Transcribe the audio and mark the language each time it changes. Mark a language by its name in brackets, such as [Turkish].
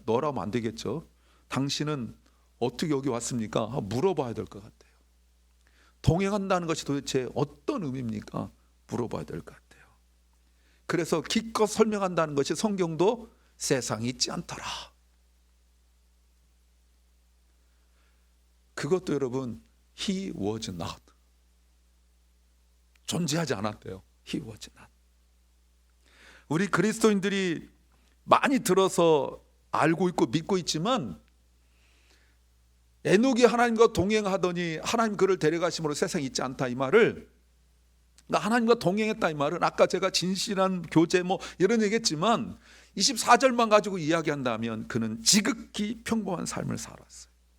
[Korean] 너라면 안 되겠죠. 당신은 어떻게 여기 왔습니까? 물어봐야 될 것 같아요. 동행한다는 것이 도대체 어떤 의미입니까? 물어봐야 될 것 같아요. 그래서 기껏 설명한다는 것이 성경도 세상에 있지 않더라. 그것도 여러분 [English] He was not. [Korean] 존재하지 않았대요. [English] He was not. [Korean] 우리 그리스도인들이 많이 들어서 알고 있고 믿고 있지만 에녹이 하나님과 동행하더니 하나님 그를 데려가심으로 세상에 있지 않다 이 말을 그러니까 하나님과 동행했다 이 말은 아까 제가 진실한 교제 이런 얘기했지만 24절만 가지고 이야기한다면 그는 지극히 평범한 삶을 살았어요.